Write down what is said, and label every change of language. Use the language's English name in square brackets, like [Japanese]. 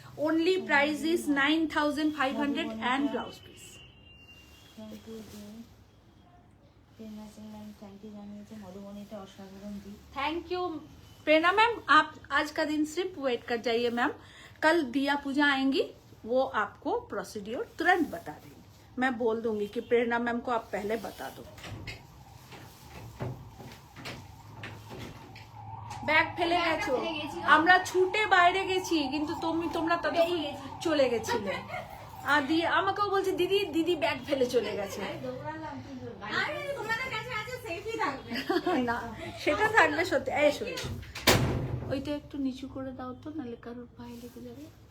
[English] Only price is 9500 and blouse piece. [Bangla] Thank you the, Prerna Singh ma'am thank you জানিয়েছে। মধুবনীটা অসাধারণ दी। [Hindi] Thank you Prerna ma'am, आप आज का दिन सिर्फ वेट कर जाइए मैम। कल दिया पूजा आएंगी, वो आपको प्रोसीड्योर तुरंत बता देंगे। मैं बोल दूंगी कि प्रेरणा मैम को आप पहले बता दो। [Bangla] ব্যাগ ফেলে গেছো, আমরা ছুটে বাইরে গেছি, কিন্তু তোমরা ততক্ষণ চলে গেছিলে। আর দিয়ে আমাকেও বলছে দিদি দিদি ব্যাগ ফেলে চলে গেছে। না সেটা থাকবে সত্যি। এসো এসো, ওইটা একটু নিচু করে দাও তো, নাহলে কারোর পায়ে লেগে যাবে।